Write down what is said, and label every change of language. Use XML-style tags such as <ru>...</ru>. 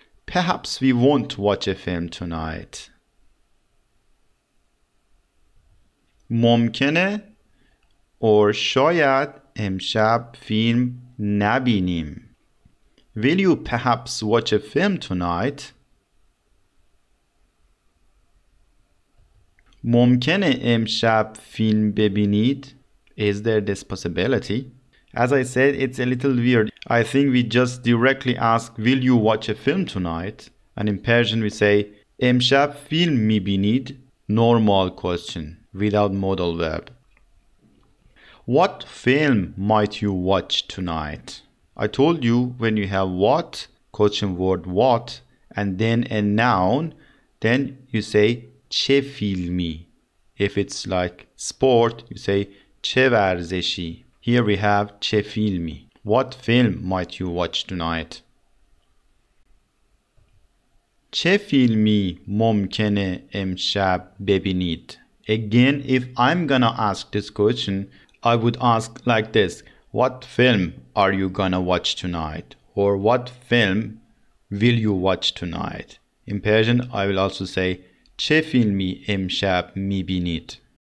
<en>Perhaps we won't watch a film tonight.</en> <fa>ممکنه</fa> <en>or</en> <fa>شاید امشب فیلم نبینیم.</fa> <en>Will you perhaps watch a film tonight?</en> <fa>ممکنه امشب فیلم ببینید.</fa> <en>Is there this possibility? As I said, it's a little weird. I think we just directly ask, will you watch a film tonight? And in Persian we say,</en> <fa>امشب فیلم میبینید.</fa> <en>Normal question, without modal verb. What film might you watch tonight? I told you when you have what, question word what, and then a noun, then you say</en> <fa>چه فیلمی.</fa> <en>If it's like sport, you say</en> <fa>چه ورزشی.</fa> <en>Here we have</en> <fa>چه فیلمی.</fa> <en>What film might you watch tonight?</en> <fa>چه فیلمی ممکنه امشب ببینید.</fa> <en>Again, if I'm gonna ask this question, I would ask like this. What film are you gonna watch tonight? Or what film will you watch tonight? In Persian, I will also say</en> <fa>چه فیلمی امشب میبینید.</fa>